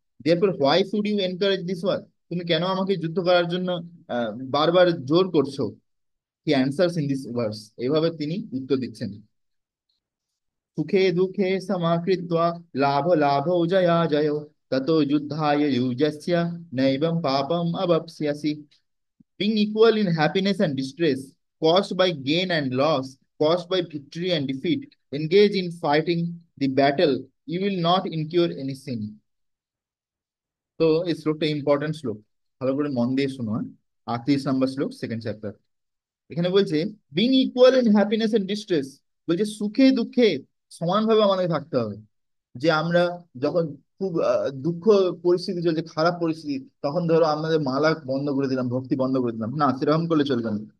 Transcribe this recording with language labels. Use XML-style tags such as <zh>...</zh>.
<en>therefore why should you encourage this war,</en> <bn>তুমি কেন আমাকে যুদ্ধ করার জন্য বারবার জোর করছো।</bn> <en>he answers in this verse,</en> <bn>এইভাবে তিনি উত্তর দিচ্ছেন।</bn> <sa>সুখে দুঃখে সমাকৃত্বা লাভ লাভौ জয়াজয়ौ ততো যুদ্ধায় যুজস্য নৈবম পাপম অবপ্স্যসি।</sa> <en>Being equal in happiness and distress, caused by gain and loss, caused by victory and defeat, engage in fighting the battle, you will not incur any sin.</en> <bn>তো এই শ্লোকটা important শ্লোক, ভালো করে মন দিয়ে শোনো। 38 নম্বর শ্লোক, সেকেন্ড চ্যাপ্টার। এখানে বলছে</bn> <en>being equal in happiness and distress,</en> <bn>বলছে সুখে দুঃখে সমানভাবে আমাদের থাকতে হবে। যে আমরা যখন খুব দুঃখ পরিস্থিতি চলছে, খারাপ পরিস্থিতি, তখন ধরো আমাদের মালা বন্ধ করে দিলাম, ভক্তি বন্ধ করে দিলাম, না, সেরকম করলে চলবে না।</bn>